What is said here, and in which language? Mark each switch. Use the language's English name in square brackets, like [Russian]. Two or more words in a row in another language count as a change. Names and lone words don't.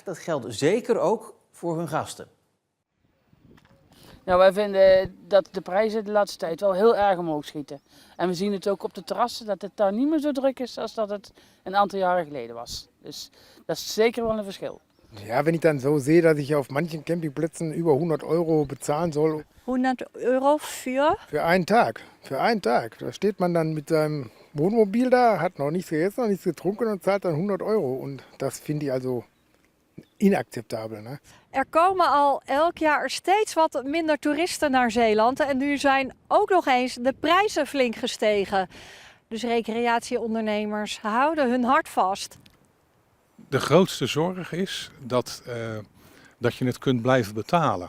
[Dutch] Dat geldt zeker ook voor hun gasten. Nou, wij vinden dat de prijzen de laatste tijd wel heel erg omhoog schieten. En we zien het ook op de terrassen dat het daar niet meer zo druk is als dat het een aantal jaren geleden was. Dus dat is zeker wel een verschil. Ja, [German] wenn ich dann so sehe, dass ich auf manchen Campingplätzen über 100 € bezahlen soll. 100 € für? Für einen Tag. Für einen Tag. Da steht man dann mit seinem Wohnmobil da, hat noch nichts gegessen, noch nichts getrunken und zahlt dann 100 €. Und das finde ich also inacceptabel. Ne? [Dutch] Er komen al elk jaar steeds wat minder toeristen naar Zeeland. En nu zijn ook nog eens de prijzen flink gestegen. Dus recreatieondernemers houden hun hart vast. De grootste zorg is dat je het kunt blijven betalen.